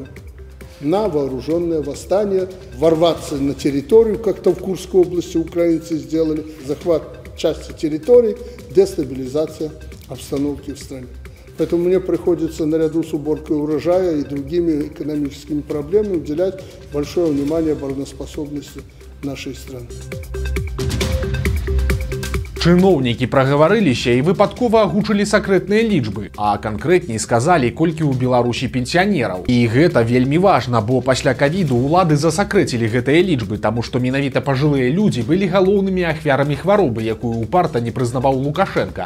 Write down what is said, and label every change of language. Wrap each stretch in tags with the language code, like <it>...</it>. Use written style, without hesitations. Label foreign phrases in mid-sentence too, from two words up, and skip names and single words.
<ru>На вооруженное восстание, ворваться на территорию, как-то в Курской области украинцы сделали, захват части территорий, дестабилизация обстановки в стране. Поэтому мне приходится наряду с уборкой урожая и другими экономическими проблемами уделять большое внимание обороноспособности нашей страны.</ru> <be>Чыноўнікі прагаварыліся і выпадкова агучылі сакрэтныя лічбы, а канкрэтней сказалі, колькі ў Беларусі пенсіянераў. І гэта вельмі важна, бо пасля ковіду ўлады засакрэцілі гэтыя лічбы, таму што менавіта пажылыя людзі былі галоўнымі ахвярамі хваробы, якую ўпарта не прызнаваў Лукашенко.</be>